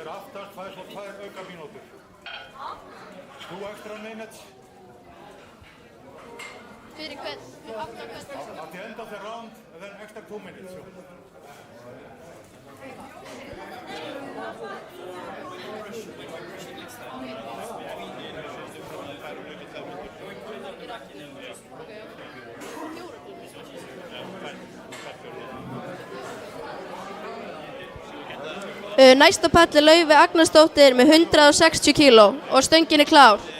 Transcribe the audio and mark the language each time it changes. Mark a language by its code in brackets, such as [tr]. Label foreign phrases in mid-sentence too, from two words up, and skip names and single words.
[is] aftast fær svo 2 auka mínútur. [en] 2 extra minutes [is] Fyrir hvern? Aftur hvern? [en] at the end of the round and then extra 2 minutes. [is] Næst á palli Laufey Agnarsdóttir með 160 kíló og stöngin er klár.